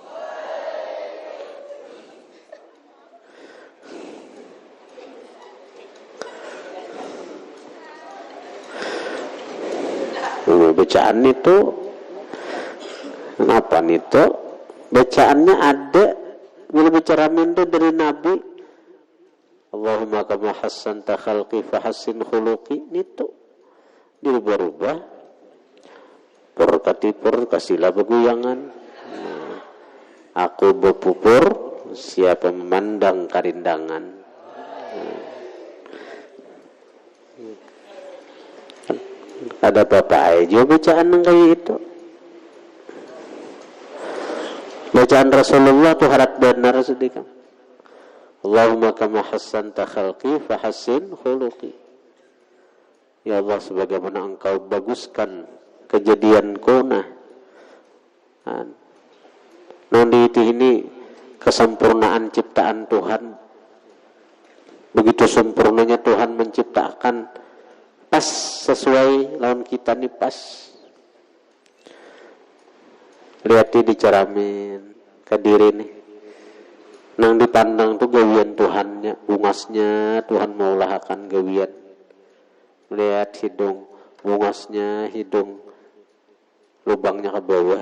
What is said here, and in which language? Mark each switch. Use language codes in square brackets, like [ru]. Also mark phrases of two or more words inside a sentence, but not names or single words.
[bjn] Bacaan itu apa itu? Bacaannya ada bila berceramin itu dari Nabi. [ar] اللهم كما حسنت خلقي فحسن خلقي, [bjn] itu dirubah-rubah per kasihlah beguyangan. Aku berpupur siapa memandang karindangan. Ada bapak aja bacaan yang kayak itu. Bacaan Rasulullah tuh harap benar sedikit. [ar] اللهم كما حسنت خلقي فحسن خلقي. [id] Ya Allah, sebagaimana engkau baguskan kejadianku, ini kesempurnaan ciptaan Tuhan. Begitu sempurnanya Tuhan menciptakan, [bjn] pas sesuai lawan kita nih pas. Lihat diceramin ke diri nih. Nang dipandang tuh gawian Tuhannya, bungasnya Tuhan maulah akan gawian. Lihat hidung, bungasnya hidung, lubangnya ke bawah.